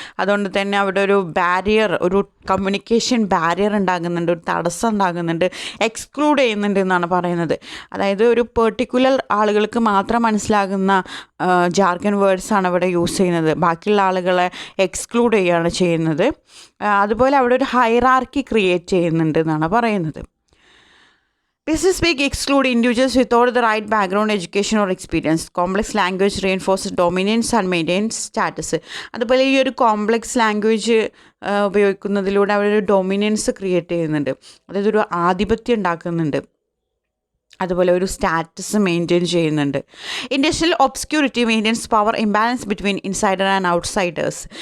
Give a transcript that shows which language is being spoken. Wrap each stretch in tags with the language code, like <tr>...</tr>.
<ml>അതുകൊണ്ട് തന്നെ അവിടെ ഒരു ബാരിയർ, ഒരു കമ്മ്യൂണിക്കേഷൻ ബാരിയർ ഉണ്ടാകുന്നുണ്ട്, ഒരു തടസ്സം ഉണ്ടാകുന്നുണ്ട്, എക്സ്ക്ലൂഡ് ചെയ്യുന്നുണ്ട് എന്നാണ് പറയുന്നത്. അതായത് ഒരു പെർട്ടിക്കുലർ ആളുകൾക്ക് മാത്രം മനസ്സിലാകുന്ന ജാർഗൻ വേർഡ്സാണ് അവിടെ യൂസ് ചെയ്യുന്നത്. ബാക്കിയുള്ള ആളുകളെ എക്സ്ക്ലൂഡ് ചെയ്യുകയാണ് ചെയ്യുന്നത്. അതുപോലെ അവിടെ ഒരു ഹൈറാർക്കി ക്രിയേറ്റ് ചെയ്യുന്നുണ്ട് എന്നാണ് പറയുന്നത്.</ml> <en>Business speak exclude individuals without the right background, education or experience. Complex language reinforces dominance and maintains status.</en> <ml>അതുപോലെ ഈ ഒരു കോംപ്ലക്സ് ലാംഗ്വേജ് ഉപയോഗിക്കുന്നതിലൂടെ അവരൊരു ഡൊമിനൻസ് ക്രിയേറ്റ് ചെയ്യുന്നുണ്ട്, അതായത് ഒരു ആധിപത്യം ഉണ്ടാക്കുന്നുണ്ട്, അതുപോലെ ഒരു സ്റ്റാറ്റസ് മെയിൻറ്റെയിൻ ചെയ്യുന്നുണ്ട്.</ml> <en>Industrial obscurity maintains power imbalance between insider and outsiders.</en>